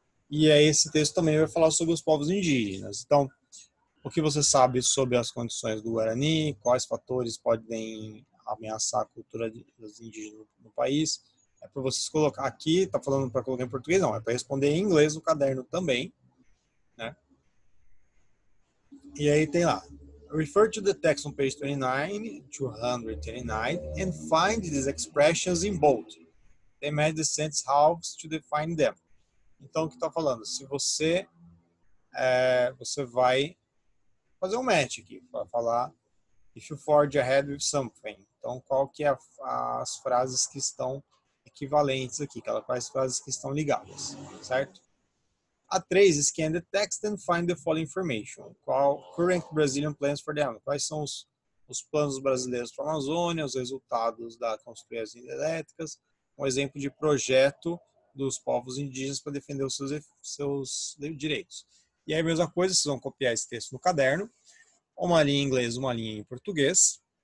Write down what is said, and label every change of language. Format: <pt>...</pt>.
<pt>E aí esse texto também vai falar sobre os povos indígenas. Então, o que você sabe sobre as condições do Guarani, quais fatores podem ameaçar a cultura dos indígenas no país. É para vocês colocar aqui, está falando para colocar em português? Não, é para responder em inglês no caderno também, né? E aí tem lá,</pt> <en>refer to the text on page 29, 229, and find these expressions in bold. They match the sentence halves to define them.</en> <pt>Então, o que está falando? Se você você vai fazer um match aqui, para falar</pt> <en>if you forge ahead with something.</en> <pt>Então, qual que é as frases que estão equivalentes aqui, quais frases que estão ligadas, certo?</pt> <en>A 3, scan the text and find the following information.</en> <pt>Qual</pt> <en>current Brazilian plans for the Amazon?</en> <pt>Quais são os planos brasileiros para a Amazônia, os resultados da construir as hidrelétricas, um exemplo de projeto dos povos indígenas para defender os seus direitos. E aí, a mesma coisa, vocês vão copiar esse texto no caderno, uma linha em inglês, uma linha em português.</pt>